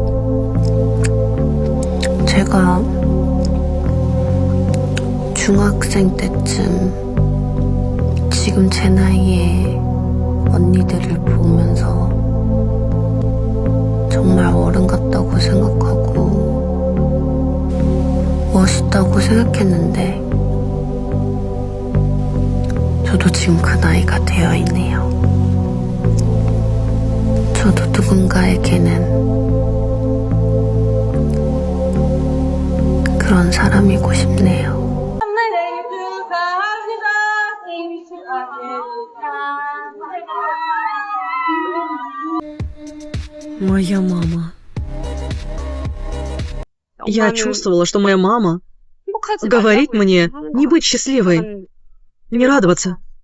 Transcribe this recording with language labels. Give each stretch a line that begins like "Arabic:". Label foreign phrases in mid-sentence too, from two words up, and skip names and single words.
Korean: 제가 중학생 때쯤 지금 제 나이에 언니들을 보면서 정말 어른 같다고 생각하고 멋있다고 생각했는데 저도 지금 그 나이가 되어 있네요. 저도 누군가에게는 그런 사람이고 싶네요.
Russian: Моя мама. Я чувствовала, что моя мама говорит мне не быть счастливой, не радоваться.